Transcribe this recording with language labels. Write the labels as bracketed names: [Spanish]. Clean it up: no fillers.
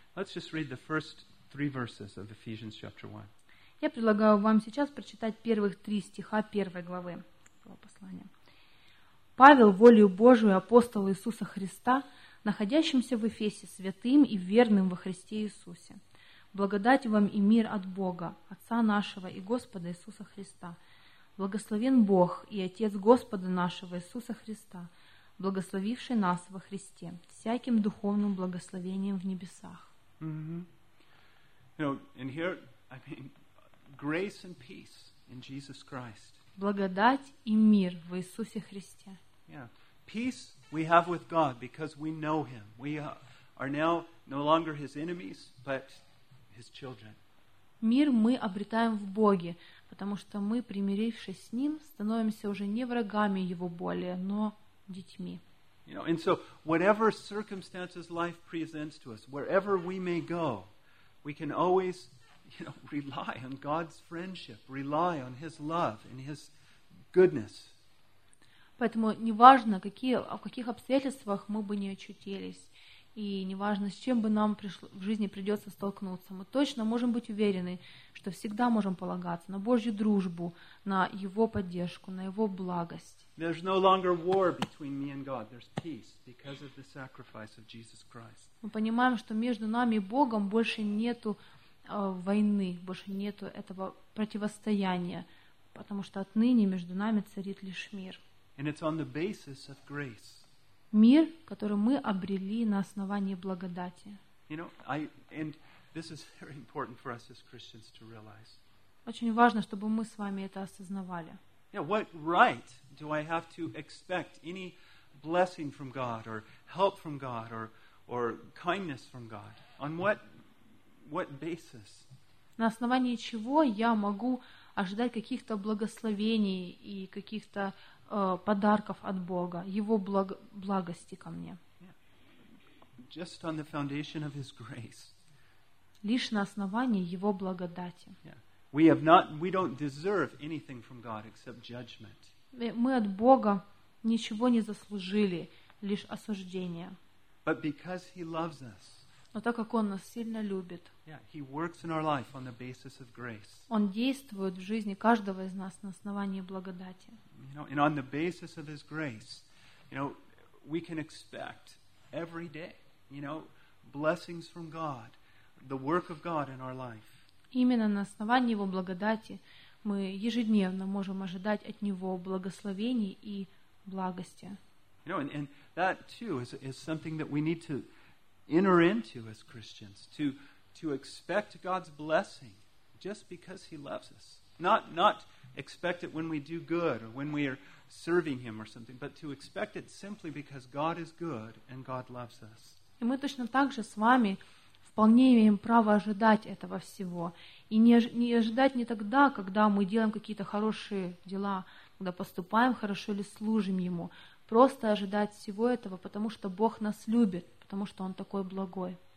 [English] Let's just read the first three verses of Ephesians chapter 1. [Russian] Я предлагаю вам сейчас прочитать первых три стиха первой главы этого послания. Павел, волею Божию, апостол Иисуса Христа, находящимся в Эфесе, святым и верным во Христе Иисусе. Благодать вам и мир от Бога, Отца нашего и Господа Иисуса Христа. Благословен Бог и Отец Господа нашего Иисуса Христа, благословивший нас во Христе всяким духовным благословением в небесах. [English] Mm-hmm. You know, and here, I mean, grace and peace in Jesus Christ. [Russian] Благодать и мир в Иисусе Христе. [English] Yeah. Peace we have with God because we know him. We are now no longer his enemies, but his children. [Russian] Мир мы обретаем в Боге, потому что мы, примирившись с ним, становимся уже не врагами его более, но детьми. [English] You know, and so whatever circumstances life presents to us, wherever we may go, we can always rely on God's friendship, rely on his love and his goodness. [Russian] Поэтому неважно, в каких обстоятельствах мы бы не очутились, и неважно, с чем бы нам в жизни придется столкнуться, мы точно можем быть уверены, что всегда можем полагаться на Божью дружбу, на его поддержку, на его благость. [English] There's no longer war between me and God. There's peace because of the sacrifice of Jesus Christ. [Russian] Мы понимаем, что между нами и Богом больше нету войны, больше нету этого противостояния, потому что отныне между нами царит лишь мир. [English] And it's on the basis of grace. [Russian] Мир, который мы обрели на основании благодати. [English] You know, and this is very important for us as Christians to realize. [Russian] Очень важно, чтобы мы с вами это осознавали. [English] Yeah, what right do I have to expect any blessing from God or help from God or kindness from God? On what basis? [Russian] На основании чего я могу ожидать каких-то благословений и каких-то подарков от Бога, его благости ко мне? [English] Just on the foundation of his grace. [Russian] Лишь на основании его благодати. [English] Yeah. We don't deserve anything from God except judgment. [Russian] Мы от Бога ничего не заслужили, лишь осуждение. [English] But because he loves us. [Russian] Но так как он нас сильно любит. [English] Yeah, he works in our life on the basis of grace. [Russian] Он действует в жизни каждого из нас на основании благодати. [English] You know, and on the basis of his grace, you know, we can expect every day, you know, blessings from God, the work of God in our life. [Russian] Именно на основании его благодати мы ежедневно можем ожидать от него благословений и благости. [English] You know, and that too is something that we need to enter into as Christians, to expect God's blessing just because he loves us. Not expect it when we do good or when we are serving him or something, but to expect it simply because God is good and God loves us. [Russian] И мы точно так же с вами вполне имеем право ожидать этого всего. И не ожидать не тогда, когда мы делаем какие-то хорошие дела, когда поступаем хорошо или служим ему. Просто ожидать всего этого, потому что Бог нас любит. Потому что он такой благой.